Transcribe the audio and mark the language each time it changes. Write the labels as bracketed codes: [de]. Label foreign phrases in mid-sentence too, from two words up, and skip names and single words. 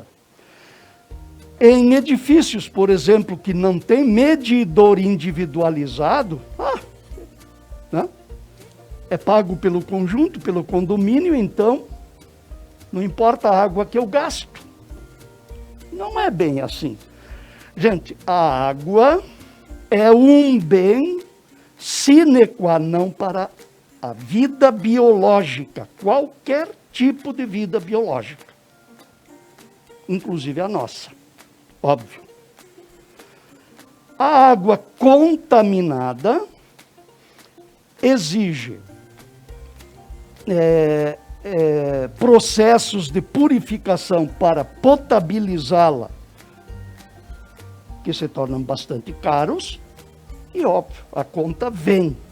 [pt] Em edifícios, por exemplo, que não tem medidor individualizado, né? É pago pelo conjunto, pelo condomínio, então não importa a água que eu gasto. Não é bem assim. Gente, a água é um bem [la] sine qua non [pt] para a vida biológica, qualquer tipo de vida biológica, inclusive a nossa, óbvio. A água contaminada exige processos de purificação para potabilizá-la, que se tornam bastante caros, e óbvio, a conta vem.